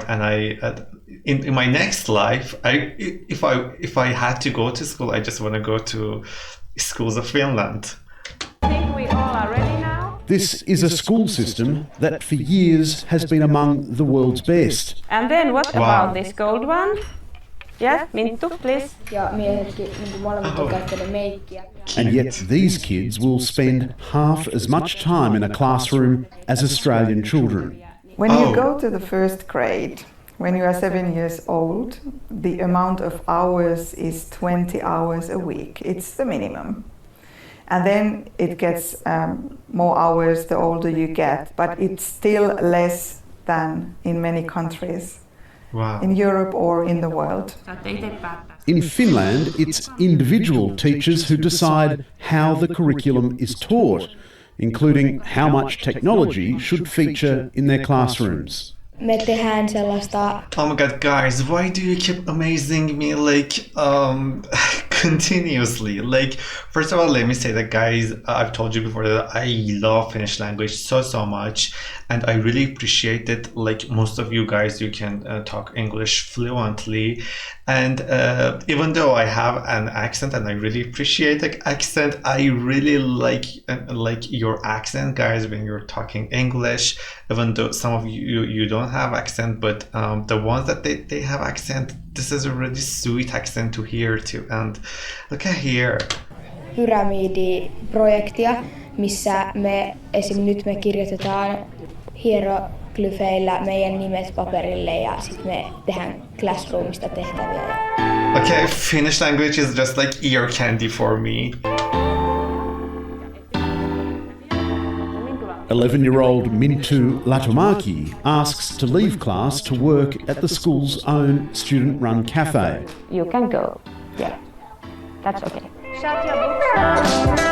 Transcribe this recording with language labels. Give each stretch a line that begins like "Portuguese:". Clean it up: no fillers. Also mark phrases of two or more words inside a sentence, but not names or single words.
English: And I in my next life, if I had to go to school, I just want to go to schools of Finland. I think we all are ready now. This is a school system that for years has been among the world's best. And then what about this gold one? Yeah, Minttu, please.
Finnish: Ja miehetkin molemmat on käyttänyt meikkiä.
English: And yet these kids will spend half as much time in a classroom as Australian children. When you go to the first grade, when you are 7 years old, the amount of hours is 20 hours a week. It's the minimum. And then it gets more hours the older you get, but it's still less than in many countries. Wow. In Europe or in the world. In Finland, it's individual teachers who decide how the curriculum is taught, including how much technology should feature in their classrooms.
Finnish: Me tehdään sellaista.
English: Oh my god, guys, why do you keep amazing me like continuously? Like, first of all, let me say that, guys, I've told you before that I love Finnish language so much, and I really appreciate that, like, most of you guys, you can talk English fluently, and even though I have an accent and I really appreciate the accent, I really like your accent, guys, when you're talking English, even though some of you don't have accent, but the ones that they have accent, this is a really sweet accent to hear too. And look at here.
Finnish: Pyramidiprojektia, missä nyt me kirjoitetaan hieroglyfeillä meidän nimet paperille ja sitten me tehdään classroomista tehtäviä.
English: Okay, Finnish language is just like ear candy for me. 11-year-old Minttu Latumaki asks to leave class to work at the school's own student-run cafe. You can go. Yeah, that's okay. Shut your books down.